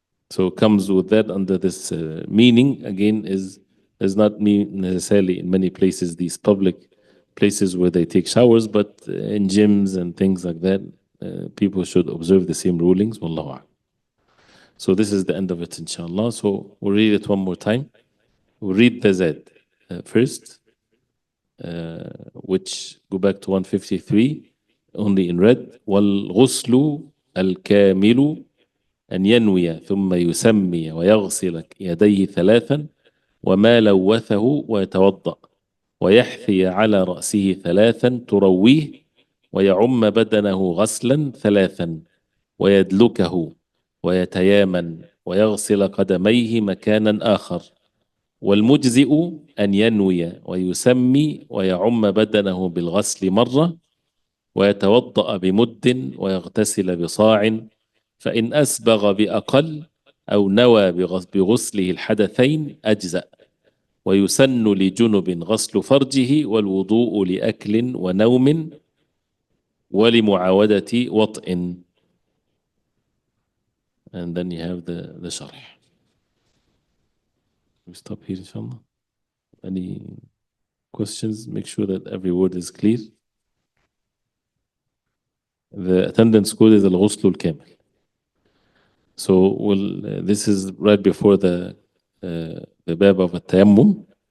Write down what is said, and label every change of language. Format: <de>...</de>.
<en>So it comes with that under this meaning, again, does not mean necessarily in many places these public places where they take showers, but in gyms and things like that, people should observe the same rulings. Wallahu a'lam. So this is the end of it, inshallah. So we'll read it one more time. We'll read the Z first, which go back to 153, only in red.</en> <ar>وَالْغُسْلُ الْكَامِلُ أن ينوي ثم يسمي ويغسل يديه ثلاثا وما لوثه ويتوضأ ويحثي على رأسه ثلاثا ترويه ويعم بدنه غسلا ثلاثا ويدلكه ويتيامن ويغسل قدميه مكانا آخر. والمجزئ أن ينوي ويسمي ويعم بدنه بالغسل مرة ويتوضأ بمد ويغتسل بصاع، فإن أسبغ بأقل أو نوى بغسله الحدثين أجزأ. ويسن لجنب غسل فرجه والوضوء لأكل ونوم ولمعاودة وطئ.</ar> <en>And then you have the sharh. We stop here, inshallah. Any questions? Make sure that every word is clear. The attendance code is al-ghusl al-kamil. So this is right before the bab of at-tayammum.</en>